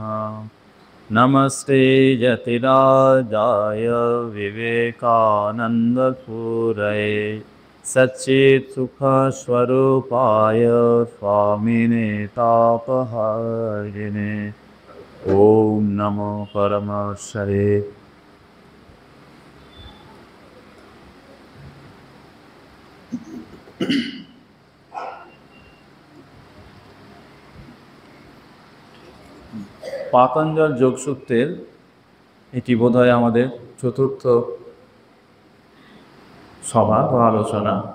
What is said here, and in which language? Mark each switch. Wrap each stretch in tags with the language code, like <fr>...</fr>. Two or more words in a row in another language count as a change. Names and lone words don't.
<sa>नमस्ते जतिराजाय विवेकानन्दसूरये सच्चित्सुखस्वरूपाय स्वामिने तापहारिणे ॐ नमो परमेश्वरे।</sa> <bn>পাতঞ্জল যোগসূত্রের এটি বোধহয় আমাদের চতুর্থ সভা বা আলোচনা।</bn>